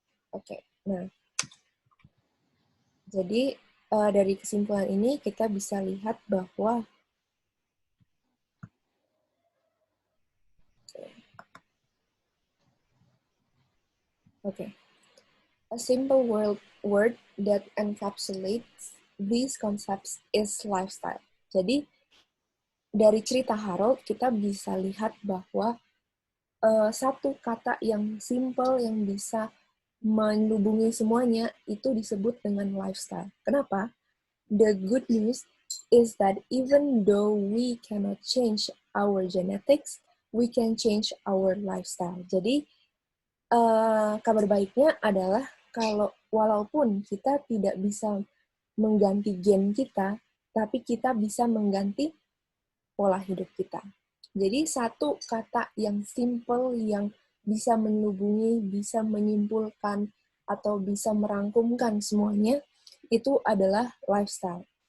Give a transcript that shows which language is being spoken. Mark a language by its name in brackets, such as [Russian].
[Indonesian] Oke. Nah, jadi dari kesimpulan ini kita bisa lihat bahwa [English] a simple word that encapsulates these concepts is lifestyle. [Indonesian] Jadi dari cerita Harold kita bisa lihat bahwa satu kata yang simple yang bisa menghubungi semuanya itu disebut dengan lifestyle. Kenapa? [English] The good news is that even though we cannot change our genetics, we can change our lifestyle. [Indonesian] Jadi kabar baiknya adalah kalau walaupun kita tidak bisa mengganti gen kita, tapi kita bisa mengganti pola hidup kita. Jadi satu kata yang simple yang bisa menghubungi, bisa menyimpulkan, atau bisa merangkumkan semuanya, itu adalah lifestyle.